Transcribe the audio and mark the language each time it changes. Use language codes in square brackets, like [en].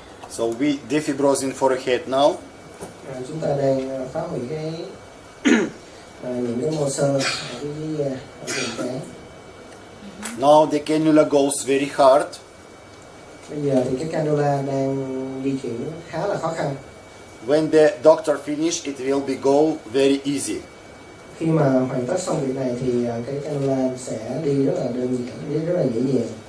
[en] So we defibrosing forehead now. [vi] Chúng ta đang phá hủy những cái mô xơ ở dưới vùng trán. [en] Now the cannula goes very hard. [vi] Bây giờ thì cái cannula đang di chuyển khá là khó khăn. [en] When the doctor finish, it will be go very easy. [vi] Khi mà hoàn tất xong việc này thì cái cannula sẽ đi rất là đơn giản, đi rất là dễ dàng.